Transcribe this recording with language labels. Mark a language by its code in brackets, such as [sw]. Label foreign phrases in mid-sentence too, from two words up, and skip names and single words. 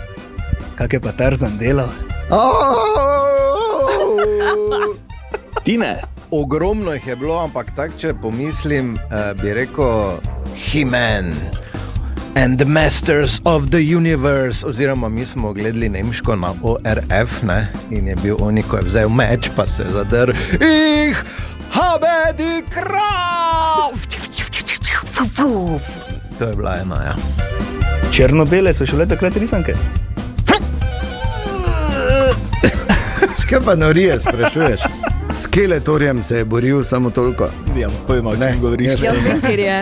[sl] Kak je pa Tarzan delal? Tine. Ogromno jih je bilo, ampak tak, če pomislim, bi rekel He-Man and the Masters of the Universe, oziroma mi smo gledali nemško na ORF, ne? In je bil oni, ko je vzel meč, pa se zadrl. [de] Ich habe die Kraft! [sl] To je bila ena, ja. Črno-bele so še bile takrat risanke? Škaj pa norije sprašuješ? S Skeletorjem se je boril samo toliko. Ja, pojma, o čem govoriš. Ja, vem, kjer je.